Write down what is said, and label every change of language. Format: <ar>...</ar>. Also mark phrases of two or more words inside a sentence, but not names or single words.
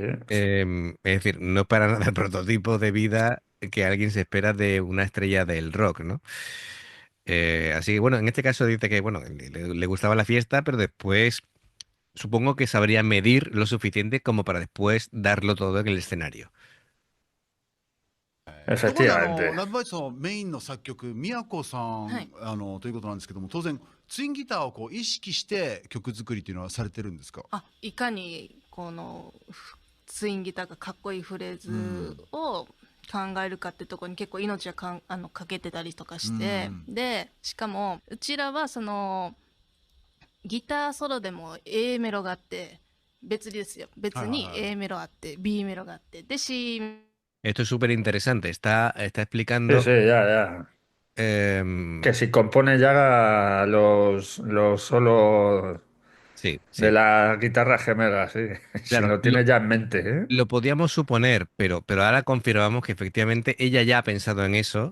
<es>Es decir, no es para nada el prototipo de vida que alguien se espera de una estrella del rock, ¿no? Así que bueno, en este caso dice que bueno, le gustaba la fiesta, pero después supongo que sabría medir lo suficiente como para después darlo todo en el escenario.</es> <ja>ところで</ja> <es>Efectivamente.</es> <ja>ラブバイツのメインの作曲宮子さん、はい、ということなんですけども、当然ツインギターをこう意識して曲作りっていうのはされてるんですか？いかにこのツインギターがかっこいいフレーズを考えるかってところに結構命はかけてたりとかして、でしかもうちらはそのギターソロでも A メロがあって別ですよ、別に A メロあって B メロがあってで C</ja> <es>Esto es súper interesante. Está Sí, explicando. sí, ya. em, Que si compone ya los solos sí, de sí. la guitarra gemela, sí. Si Claro, lo tiene ya en mente, ¿eh? lo podíamos suponer, pero ahora confirmamos que efectivamente ella ya ha pensado en eso.</es>